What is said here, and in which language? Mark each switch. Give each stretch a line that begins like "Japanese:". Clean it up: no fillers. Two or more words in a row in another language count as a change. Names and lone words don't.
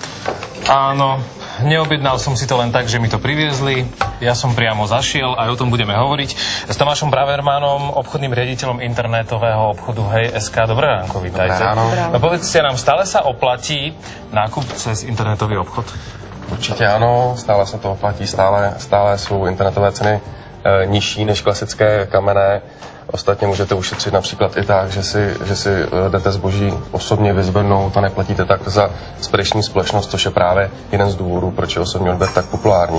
Slovak: Áno, neobjednal som si to len tak, že mi to priviezli. Ja som priamo zašiel, aj o tom budeme hovoriť s Tomášom Bravermanom, obchodným riaditeľom internetového obchodu Hej.sk. Dobré ránko, vítajte. No povedzte nám, stále sa oplatí nákup cez internetový obchod?
Czech: Určitě ano, stále se to oplatí, stále jsou internetové ceny nižší než klasické kamenné. Ostatně můžete ušetřit například i tak, že si jdete zboží osobně vyzvednout a neplatíte tak za spediční společnost, což je právě jeden z důvodů, proč je osobní odběr tak populární.